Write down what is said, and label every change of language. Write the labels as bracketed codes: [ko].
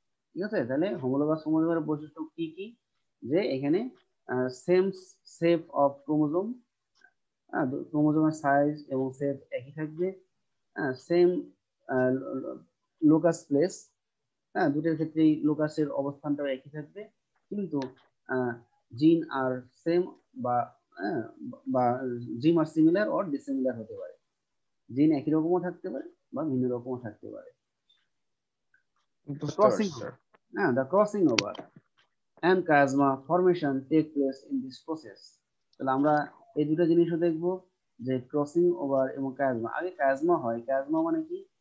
[bn] ঠিক আছে, তাহলে হোমোলোগাস ক্রোমোজোমের বৈশিষ্ট্য কি কি? যে এখানে [en] same shape of chromosome, [bn] ক্রোমোজোমের সাইজ এবং শেপ একই থাকবে, [en] same locus place, [bn] হ্যাঁ, দুটোর ক্ষেত্রেই লোকাসের অবস্থানটাও একই থাকবে। কিন্তু [en] gene আর same, [bn] বা হ্যাঁ, বা জিন আর [en] similar or dissimilar [bn] হতে পারে। জিন একই রকমও থাকতে পারে বা ভিন্ন রকমও থাকতে পারে। বুঝতে [en] crossing [bn] পারছি স্যার। [en] Over, হ্যাঁ, the crossing over and chiasma formation take place in this process. [bn] তাহলে আমরা এই দুটো জিনিসও দেখব, যে ক্রসিং ওভার এবং কায়াজমা। আগে কায়াজমা হয়। কায়াজমা মানে কি?